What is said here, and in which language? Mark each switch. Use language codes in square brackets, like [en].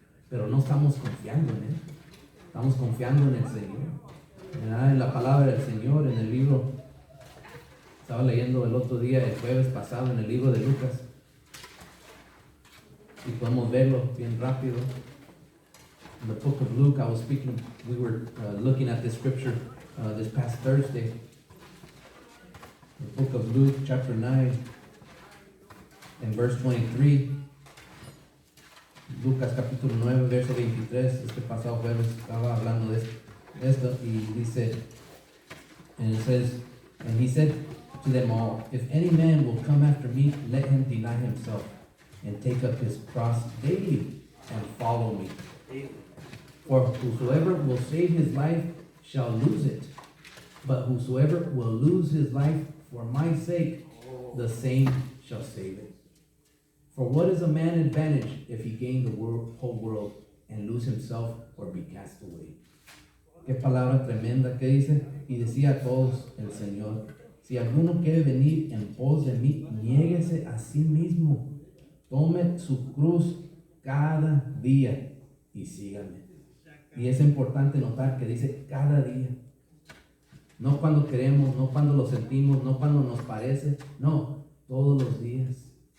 [es] Pero no estamos confiando en Él, estamos confiando en el Señor. En la palabra del Señor, en el libro, estaba leyendo el otro día, el jueves pasado, en el libro de Lucas, y podemos verlo bien rápido. [en] In the book of Luke, we were looking at this scripture this past Thursday. The book of Luke, chapter 9. in verse 23, [es] Lucas capítulo 9, verso 23, este pasado jueves estaba hablando de esto y dice, [en] and it says, and he said to them all, if any man will come after me, let him deny himself and take up his cross daily and follow me. For whosoever will save his life shall lose it, but whosoever will lose his life for my sake, the same shall save it. For what is a man advantage if he gain the whole world and lose himself or be cast away? [es] Qué palabra tremenda que dice. Y decía a todos el Señor, si alguno quiere venir en pos de mí, niéguese a sí mismo, tome su cruz cada día y sígame. Y es importante notar que dice cada día. No cuando queremos, no cuando lo sentimos, no cuando nos parece, no, todos los días.